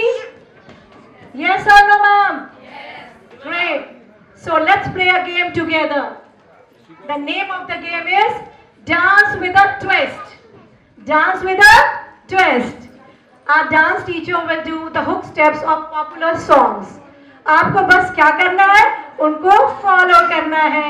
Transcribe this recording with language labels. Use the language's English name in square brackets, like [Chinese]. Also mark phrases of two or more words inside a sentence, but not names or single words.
[English] Yes or no, ma'am? Yes. Great. So let's play a game together. The name of the game is Dance with a Twist. Dance with a Twist. Our dance teacher will do the hook steps of popular songs. [Hindi] आपको बस क्या करना है? उनको फॉलो करना है.